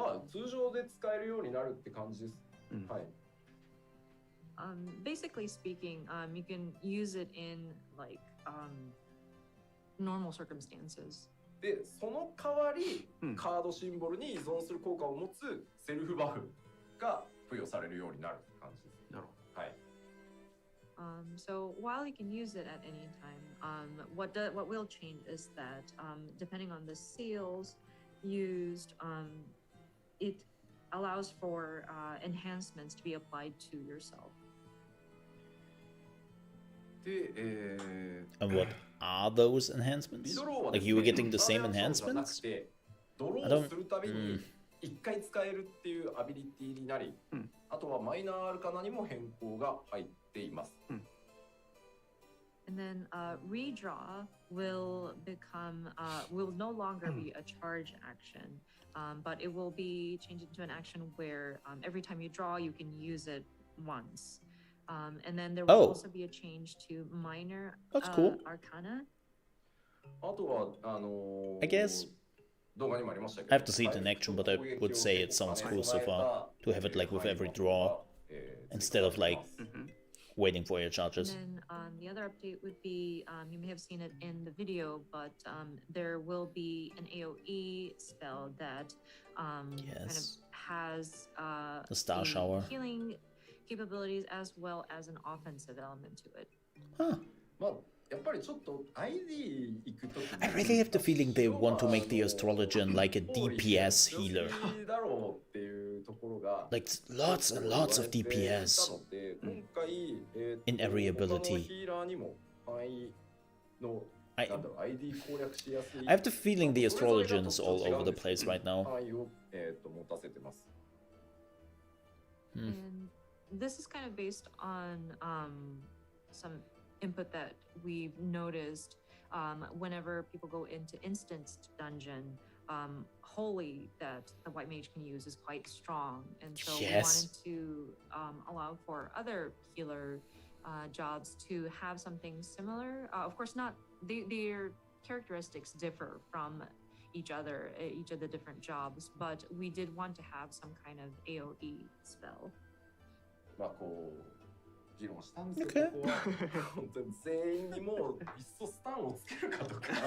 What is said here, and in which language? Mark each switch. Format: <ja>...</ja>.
<ja>通常で使えるようになるって感じです。はい。</ja> <en>Basically speaking, you can use it in like normal circumstances.</en> <ja>で、その代わり、カードシンボルに依存する効果を持つセルフバフが付与されるようになるって感じです。なるほど。はい。</ja> <en>So while you can use it at any time, what will change is that depending on the seals used, it allows for enhancements to be applied to yourself.</en> <ja>で、</ja> <en>And what are those enhancements? Like you were getting the same enhancements?</en> <ja>ドローするたびに1回使えるっていうアビリティになり、あとはマイナーアルカナにも変更が入っています。</ja> <en>And then redraw will no longer be a charge action, but it will be changed into an action where every time you draw, you can use it once. And then there will also be a change to minor arcana.</en> <ja>あとは</ja> <en>I guess I have to see it in action, but I would say it sounds cool so far to have it like with every draw instead of like waiting for your charges. And then the other update would be, you may have seen it in the video, but there will be an AoE spell that kind of has the Star Shower healing capabilities as well as an offensive element to it. Huh.</en> <ja>やっぱりちょっと ID 行くとき</ja> <en>I really have the feeling they want to make the astrologian like a DPS healer.</en> <ja>だろうっていうところが</ja> <en>Like lots and lots of DPS</en> <ja>今回</ja> <en>in every ability.</en> <ja>ヒーラーにも範囲の</ja> <en>I</en> <ja>なんだろう ID 攻略しやすい</ja> <en>I have the feeling the astrologian's all over the place right now.</en> <ja>範囲を持たせてます。</ja> <en>And this is kind of based on some input that we've noticed whenever people go into instanced dungeon. Holy that the white mage can use is quite strong, and so we wanted to allow for other healer jobs to have something similar. Of course, not their characteristics differ from each other, each of the different jobs, but we did want to have some kind of AoE spell.</en> <ja>まあこう議論したんですけど、ここは本当に全員にもういっそスタンをつけるかとか</ja>